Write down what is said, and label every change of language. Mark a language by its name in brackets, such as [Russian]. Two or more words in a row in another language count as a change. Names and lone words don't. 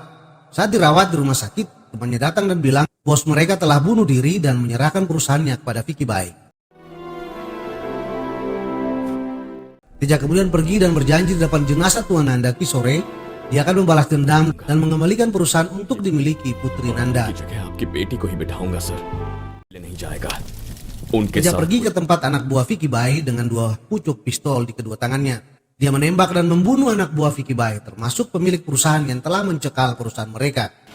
[Indonesian] Saat dirawat di rumah sakit, temannya datang dan bilang bos mereka telah bunuh diri dan menyerahkan perusahaannya kepada Vicky Bai. Teja kemudian pergi dan berjanji di depan jenazah Tuan Nanda Kishore, dia akan membalas dendam dan mengembalikan perusahaan untuk dimiliki putri Nanda. [Hindi] की जगह आपकी बेटी को ही बिठाऊंगा सर। ले नहीं जाएगा। उनके [Indonesian] Teja [Hindi] साथ [Indonesian] pergi ke tempat anak buah Vicky Bai dengan 2 pucuk pistol di kedua tangannya. Dia menembak dan membunuh anak buah Vicky Bai, termasuk pemilik perusahaan yang telah mencekal perusahaan mereka.